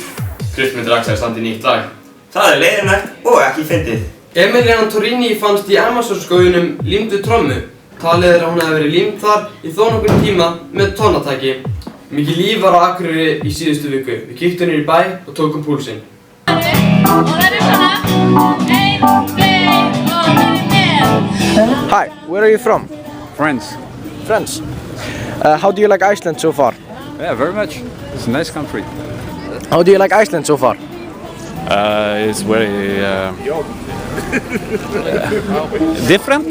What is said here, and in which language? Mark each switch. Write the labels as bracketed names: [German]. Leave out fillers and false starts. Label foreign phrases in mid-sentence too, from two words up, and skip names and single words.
[Icelandic] Kristmundur Axel standi nýtt lag. Það er leiðinlegt og ekki fyndið. Emiliana Torrini fannst í Amazonskóginum límdu trommu. Talið er að hún hafi verið límd þar í þó nokkurn tíma með tónatæki. Mikið líf var á Akureyri í síðustu viku. Við kíktum niður í bæ og tókum púlsinn. [English] Hi, where are you from? France. France. How do you like Iceland so far? Yeah, very much. It's a nice country. How do you like Iceland so far? It's very different.